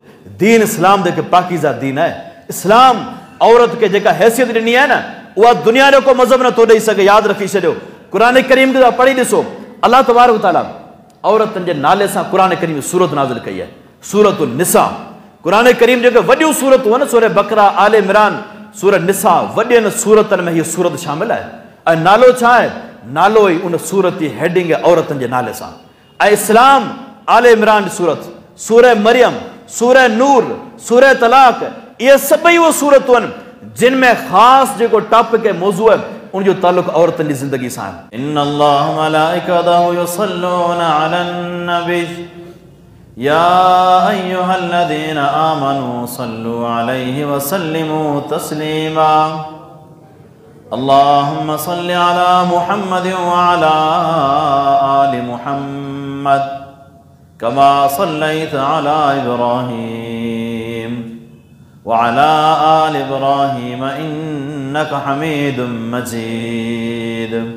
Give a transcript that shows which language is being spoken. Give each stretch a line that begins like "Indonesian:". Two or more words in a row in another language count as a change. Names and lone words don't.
Sindhi: दीन इस्लाम जेके पाकीज़ा दीन है। इस्लाम औरत के जेका हैसियत ॾिनी है न उहा दुनिया जो को मज़हब नथो ॾेई सघे। यादि रखी छॾियो। क़ुरान करीम खे पढ़ी ॾिसो,
Arabic: الله تبارك وتعالى
Sindhi: औरतुनि जे नाले सां क़ुरान करीम में सूरत नाज़िल कई है, सूरत निसा। क़ुरान करीम जेके वॾियूं सूरतूं आहिनि, सूरह बकरा, आले इमरान, सूरह निसा, वॾियुनि सूरतनि में हीअ सूरत शामिल है। ऐं नालो छा आहे? नालो ई उन सूरत जी हेडिंग है औरतुनि जे नाले सां। ऐं इस्लाम, आले इमरान सूरत, सूरह मरियम, सूरह नूर, सूरह तलाक, ये सभई वो सूरतूं आहिनि जिनमें ख़ासि जेको टॉपिक है, मौज़ू है, उनजो ताल्लुक़ औरतुनि जी ज़िंदगी सां आहे।
Arabic: إن الله وملائكته يصلون على النبي يا أيها الذين آمنوا صلوا عليه وسلموا تسليما. اللهم صل على محمد وعلى آل محمد كما صليت على إبراهيم وعلى آل إبراهيم إنك حميد مجيد.